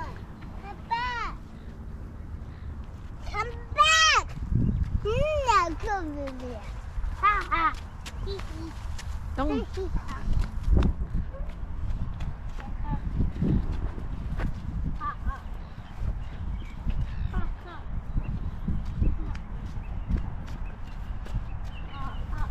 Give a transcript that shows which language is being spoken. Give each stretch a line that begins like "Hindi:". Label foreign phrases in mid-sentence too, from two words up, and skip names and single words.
English: Come back. Come back. No, go over there. Ha ha. Hee hee. Don't. Hee hee. Ha ha. Ha ha. Ha ha.